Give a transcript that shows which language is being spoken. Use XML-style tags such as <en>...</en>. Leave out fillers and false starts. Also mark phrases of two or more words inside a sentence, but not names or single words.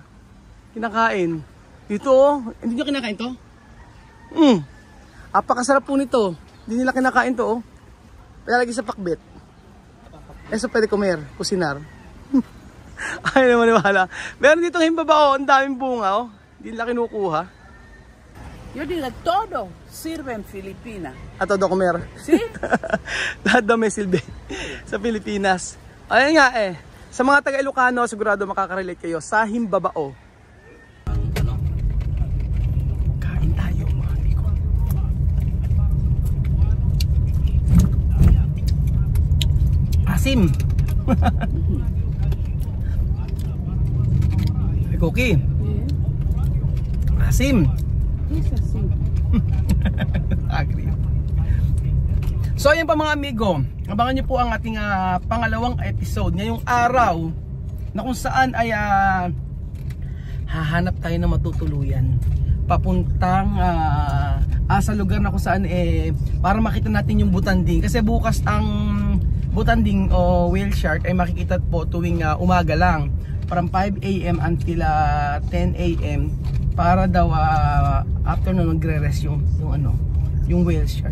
<tl>Kinakain. Dito oh. Hindi nyo kinakain to? Apakasarap po nito. Hindi nila kinakain to oh. Palalagay sa pakbet. So pwede comer, kusinar. Ay naman wala. Meron dito himbabao. Ang daming bunga oh. Hindi nila kinukuha.</tl> <es>Yo digo, todo sirve en Filipinas. A todo comer. Sí?</es> <tl>Lahat daw may silbi sa Pilipinas. Ayun nga eh. Sa mga taga Ilocano, sigurado makaka-relate kayo sa himbabao. Kain tayo mga amigo. Asim. Hey, Cookie. Asim.</tl> <es>Es así.</es> <tl>Agree. So ayan pa mga amigo, abangan nyo po ang ating pangalawang episode ngayong araw na kung saan ay hahanap tayo ng matutuluyan papuntang sa lugar na kung saan para makita natin yung butanding, kasi bukas ang butanding o</tl> <en>whale shark</en> <tl>ay makikita po tuwing umaga lang</tl> <en>from 5 AM until 10 AM</en> <tl>para daw after na magre-rest yung</tl> <en>whale shark.</en>